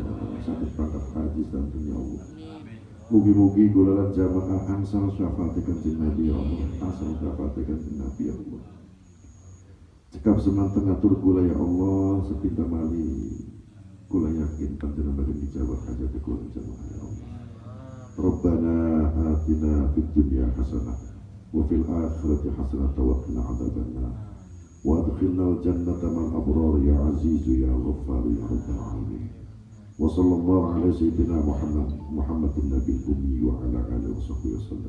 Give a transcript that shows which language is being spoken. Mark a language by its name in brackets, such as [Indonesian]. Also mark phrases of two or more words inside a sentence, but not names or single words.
[Javanese] Saged berangkat haji santen [Arabic] يا الله. [Javanese] Mugi-mugi kula lan jamaah angsal syafaat Kanjeng Nabi [Arabic] يا الله. [Javanese] Asal syafaat Kanjeng Nabi [Arabic] يا الله. [Javanese] Cekap semanten atur kula [Arabic] يا الله [Javanese] sepindah mali kula yakin panjenengan badhe dijawab hajat kula jamaah [Arabic] يا الله. ربنا آتنا في الدنيا حسنة وفي الآخرة حسنة وقنا عذاب النار. وأدخلنا الجنة مع الأبرار يا عزيز يا غفار يا رب العالمين. وصلى الله على سيدنا محمد النبي الأمي وعلى آله وصحبه وسلم.